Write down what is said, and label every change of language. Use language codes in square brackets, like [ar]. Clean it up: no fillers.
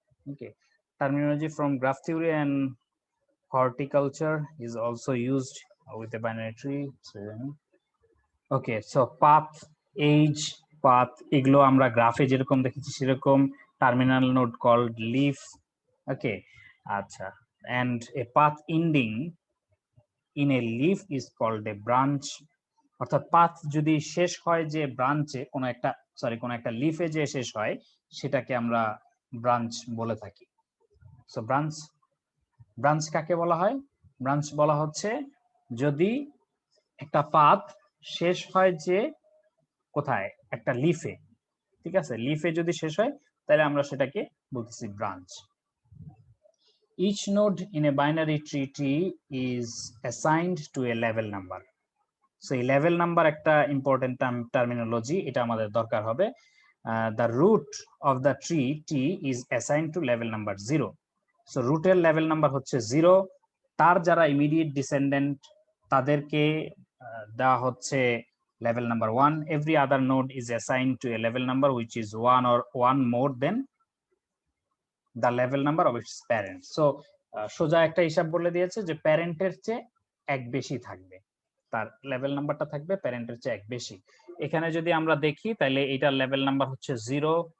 [en] Okay, terminology from graph theory and horticulture is also used with a binary tree. [bn] Okay, so path, age, path, এগুলো আমরা গ্রাফে যেরকম দেখেছি সেরকম, terminal node called leaf. ওকে, আচ্ছা, [en] and a path ending in a leaf is called a branch, [bn] অর্থাৎ path যদি শেষ হয় যে ব্রাঞ্চে, কোন একটা কোন একটা লিফে যে শেষ হয়, সেটাকে আমরা ব্রাঞ্চ বলে থাকি। সো ব্রাঞ্চ কাকে বলা হয়? ব্রাঞ্চ বলা হচ্ছে যদি একটা পাথ শেষ হয় যে কোথায়, একটা লিফে, ঠিক আছে, লিফে যদি শেষ হয় তাহলে আমরা সেটাকে বলতেছি branch. [en] Each node in a binary tree is assigned to a level number. [bn] So এই level number একটা important terminology, এটা আমাদের দরকার হবে। [en] The root of the tree T is assigned to level number 0. [bn] So root এর level number হচ্ছে 0, তার যারা immediate descendant তাদেরকে দেওয়া হচ্ছে level number 1. [en] Every other node is assigned to a level number which is 1 or 1 more than the level number of its parents. [bn] So সোজা একটা হিসাব বলে দিয়েছে যে প্যারেন্টের চেয়ে এক বেশি থাকবে, তার লেভেল নাম্বারটা থাকবে প্যারেন্টের চেয়ে এক বেশি। এখানে যদি আমরা দেখি তাহলে এটার লেভেল নাম্বার হচ্ছে 0।